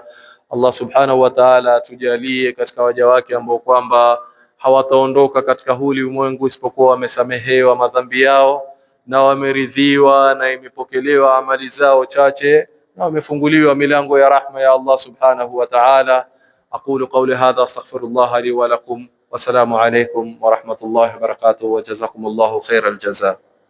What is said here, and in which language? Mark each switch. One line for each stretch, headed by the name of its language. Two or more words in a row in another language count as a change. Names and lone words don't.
Arabic: الله سبحانه وتعالى
Swahili: tujalie katika waja wake ambao kwamba hawataondoka katika huli ulimwengu isipokuwa wamesamehewa madhambi yao na wameridhiwa na imepokelewa amali zao chache na wamefunguliwa milango ya rahma ya
Arabic: الله سبحانه وتعالى. أقول قولي هذا أستغفر الله لي ولكم. والسلام عليكم ورحمة الله وبركاته وجزاكم الله خير الجزاء.